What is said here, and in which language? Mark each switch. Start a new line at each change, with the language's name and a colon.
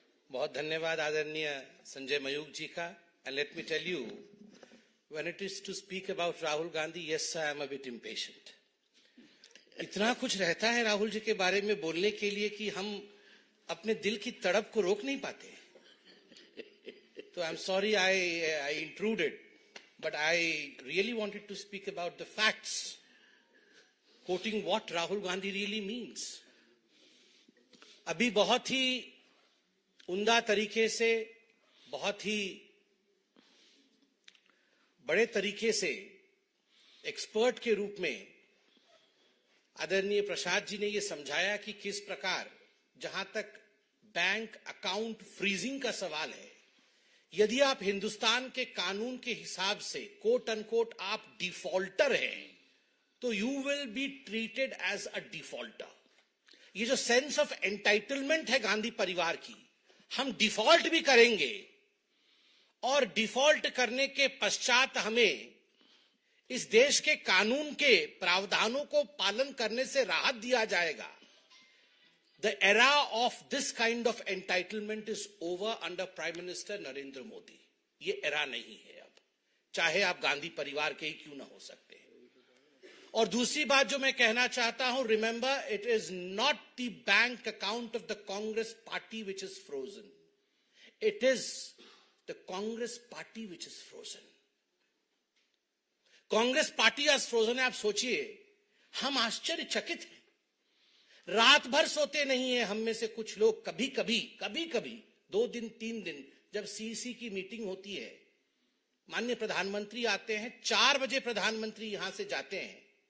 Hindi: बहुत धन्यवाद आदरणीय संजय मयूख जी का।
English: And let me tell you, when it is to speak about Rahul Gandhi, yes I am a bit impatient.
Hindi: इतना कुछ रहता है राहुल जी के बारे में बोलने के लिए कि हम अपने दिल की तड़प को रोक नहीं पाते।
English: तो I am sorry I intruded, but I really wanted to speak about the facts, quoting what Rahul Gandhi really means.
Hindi: अभी बहुत ही उम्दा तरीके से, बहुत ही बड़े तरीके से एक्सपर्ट के रूप में आदरणीय प्रसाद जी ने ये समझाया कि किस प्रकार, जहां तक बैंक अकाउंट फ्रीजिंग का सवाल है, यदि आप हिंदुस्तान के कानून के हिसाब से कोट अनकोट आप डिफॉल्टर हैं, तो
English: You will be treated as a defaulter.
Hindi: ये जो सेंस ऑफ एंटाइटलमेंट है गांधी परिवार की, हम डिफॉल्ट भी करेंगे और डिफॉल्ट करने के पश्चात हमें इस देश के कानून के प्रावधानों को पालन करने से राहत दिया जाएगा।
English: The era of this kind of entitlement is over under Prime Minister Narendra Modi.
Hindi: ये era नहीं है अब, चाहे आप गांधी परिवार के ही क्यों ना हो सकते हैं। और दूसरी बात जो मैं कहना चाहता हूं,
English: remember it is not the bank account of the Congress party which is frozen. It is the Congress party which is frozen.
Hindi: Congress party आज फ्रोजन है। आप सोचिए, हम आश्चर्यचकित हैं, रात भर सोते नहीं है हम में से कुछ लोग। कभी कभी 2 दिन 3 दिन जब सीईसी की मीटिंग होती है, माननीय प्रधानमंत्री आते हैं, 4 बजे प्रधानमंत्री यहां से जाते हैं।